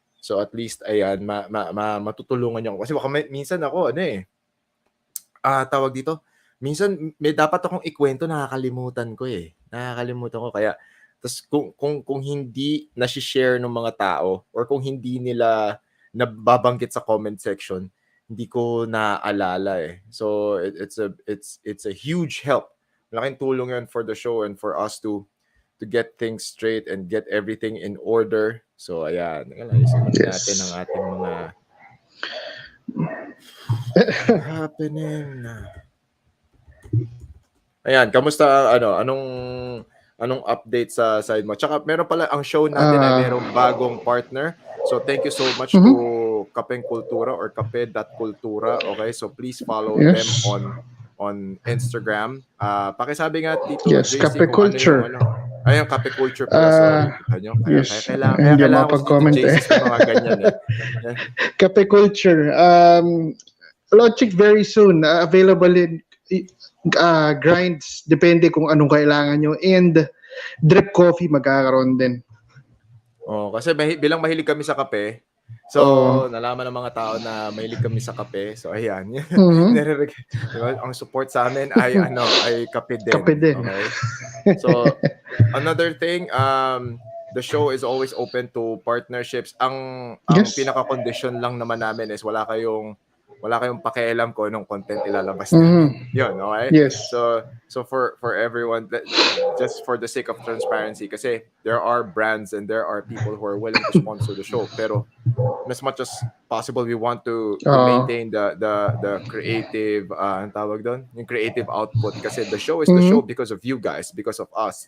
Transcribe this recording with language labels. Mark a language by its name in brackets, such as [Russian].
[Filipino] So at least ayan matutulungan niyo kasi baka minsan ako tawag dito, minsan may dapat akong ikwento, nakakalimutan ko kaya tas kung hindi na-share ng mga tao or kung hindi nila nababanggit sa comment section, hindi ko naaalala [English] So it's a huge help. [Filipino] Malaking tulong yun [English] for the show and for us to get things straight and get everything in order. So, ayan. [Filipino] Natin ang ating mga happening. Ayan, kamusta? Anong update sa side mo? Tsaka meron pala ang show natin ay merong bagong partner. [English] So, thank you so much to Kapeng Kultura or Kape.Kultura. Okay, so please follow them on Instagram. [Filipino] Pakisabi nga Tito JC [English] Kape Culture. [Filipino] Ayun, Kape Culture pala. Sorry. Kaya kailangan ko si Tito JC sa mga ganyan [English] Kape Culture. Launching very soon. Available in grinds. [Filipino] Depende kung anong kailangan nyo. [English] And drip coffee [Filipino] magkakaroon din. Kasi bilang mahilig kami sa kape, so, nalaman ng mga tao na mahilig kami sa kape. So, ayan. Ang support sa amin ay kape din. Okay? [English] So, another thing, the show is always open to partnerships. [Filipino] Ang pinaka-condition lang naman namin is wala kayong wala kayong pakialam kung anong content ilalabas namin. Yun, okay? [English] Yes. So for everyone, just for the sake of transparency, kasi there are brands and there are people who are willing to sponsor the show, pero as much as possible, we want to maintain the creative, [Filipino] ang tawag doon, yung [English] creative output, kasi the show is the show because of you guys, because of us.